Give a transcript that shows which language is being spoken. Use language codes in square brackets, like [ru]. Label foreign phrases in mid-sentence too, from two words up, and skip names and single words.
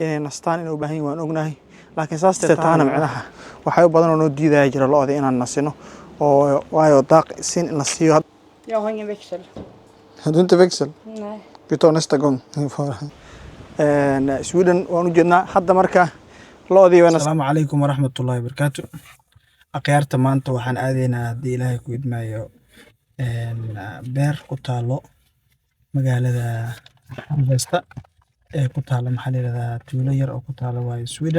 [so] inay nastaan inay u baahan yihiin waan ognahay laakiin saastee taana macnaha waxay u badan oo noo diidaya jira lo'da inaan nasino oo waayo daaq sin in la siiyo. [sv] Jag har ingen växel. Har du inte växel? Nej. Vi tar nästa gång. [so] Sweden waan u jeednaa hadda marka lo'dii wana. [ar] السلام عليكم ورحمة الله وبركاته. [so] Akhyaarta maanta waxaan aadaynaa haddii ilaahay ku idmaayo beer ku taalo magaalada Alvesta ee ku taalo maxaa la yiraahdaa tuulo yar oo ku taalo waayo Sweden.